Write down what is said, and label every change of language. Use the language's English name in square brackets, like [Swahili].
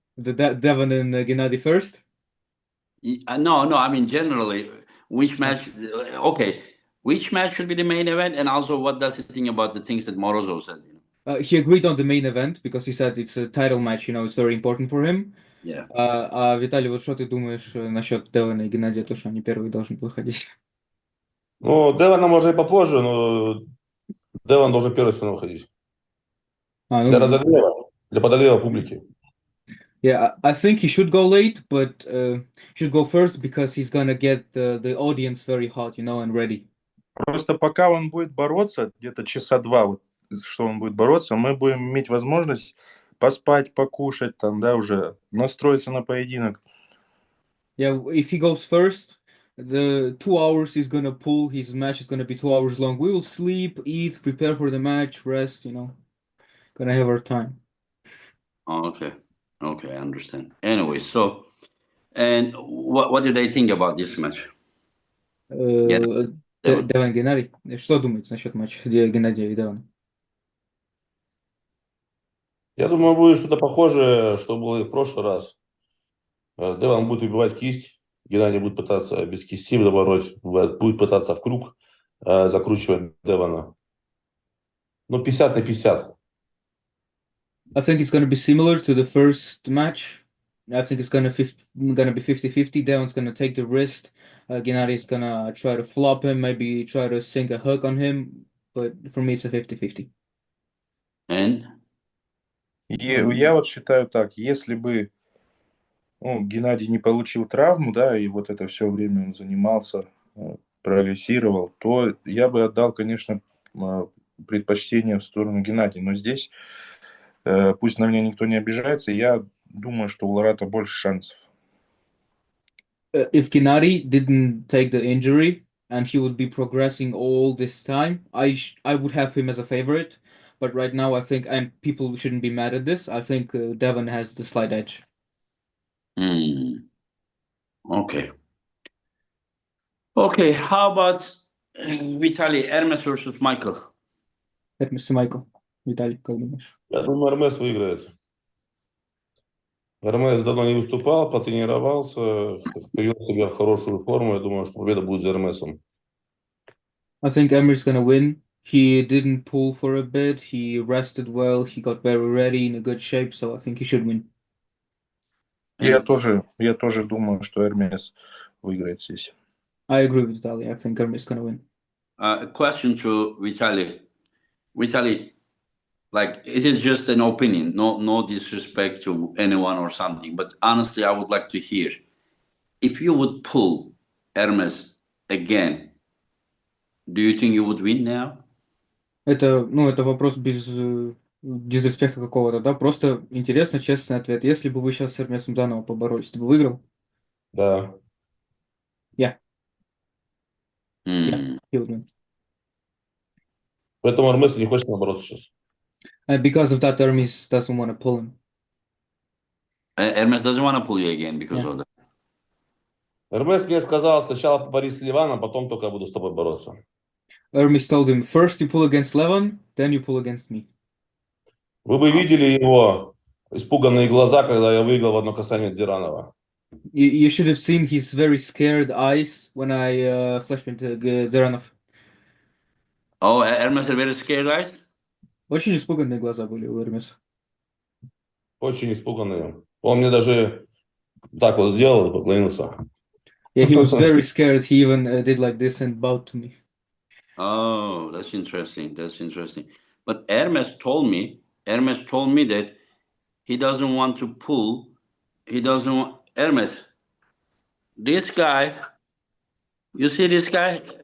[English] The Devon and Gennady first. No. I mean generally, which match? Okay, which match should be the main event, and also what does he think about the things that Morozov said? He agreed on the main event because he said it's a title match, it's very important for him. Yeah. [Russian] Виталий, вот что ты думаешь насчет Девона и Геннадия, то, что они первые должны выходить? Ну, Девона можно и попозже, но Девон должен первый все равно выходить. Для разогрева, для подогрева публики. [English] Yeah, I think he should go late, but should go first because he's gonna get the audience very hot, and ready. [Russian] Просто пока он будет бороться, где-то часа два, вот, что он будет бороться, мы будем иметь возможность поспать, покушать, там, да, уже настроиться на поединок. [English] Yeah, if he goes first, the 2 hours he's gonna pull, his match is gonna be 2 hours long. We will sleep, eat, prepare for the match, rest, gonna have our time. Okay, I understand. Anyway, so and what do they think about this match? Devon. [Russian] Девон Геннадий. Что думаете насчет матча Геннадия и Девона? Я думаю, будет что-то похожее, что было и в прошлый раз. Девон будет выбивать кисть, Геннадий будет пытаться без кисти добороть, будет пытаться в круг закручивать Девона. Ну, 50 на 50. [English] I think it's going to be similar to the first match. I think it's going to be 50-50. Devon's going to take the wrist. Gennadi's going to try to flop him, maybe try to sink a hook on him. But for me, it's a 50-50. And? [Russian] Я вот считаю так, если бы Геннадий не получил травму, да, и вот это все время он занимался, прогрессировал, то я бы отдал, конечно, предпочтение в сторону Геннадия. Но здесь, пусть на меня никто не обижается, я думаю, что у Ларата больше шансов. [English] If Gennady didn't take the injury and he would be progressing all this time, I would have him as a favorite. But right now, I think, and people shouldn't be mad at this, I think Devon has the slight edge. Okay. Okay, how about Vitali, Hermes versus Michael? [Russian] Hermes и Michael. Виталий, как думаешь? Я думаю, Эрмес выиграет. Эрмес давно не выступал, потренировался, привел себя в хорошую форму. Я думаю, что победа будет за Эрмесом. [English] I think Emery's gonna win. He didn't pull for a bit. He rested well. He got very ready, in a good shape, so I think he should win. [Russian] Я тоже думаю, что Эрмес выиграет здесь. [English] I agree with Vitaly. I think Emery's gonna win. A question to Vitali. Vitali, like, it is just an opinion, no disrespect to anyone or something, but honestly, I would like to hear, if you would pull Hermes again, do you think you would win now? [Russian] Это вопрос без дизреспекта какого-то, да? Просто интересно, честный ответ. Если бы вы сейчас с Эрмесом заново поборолись, ты бы выиграл? Да. [English] Yeah. Yeah, he would win. [Russian] Поэтому Эрмес не хочет бороться сейчас. [English] And because of that, Hermes doesn't want to pull him. Hermes doesn't want to pull you again because of that. [Russian] Эрмес мне сказал, сначала поборись с Ливаном, потом только я буду с тобой бороться. [English] Hermes told him, first you pull against Levon, then you pull against me. [Russian] Вы бы видели его испуганные глаза, когда я выиграл в одно касание Дзиранова. [English] You should have seen his very scared eyes when I flashed into Zeranov. Oh, Hermes had very scared eyes? [Russian] Очень испуганные глаза были у Эрмеса. Очень испуганные. Он мне даже так вот сделал, поклонился. [English] Yeah, he was very scared. He even did like this and bowed to me. Oh, that's interesting. But Hermes told me that he doesn't want to pull. He doesn't want Hermes. This guy, you see this guy?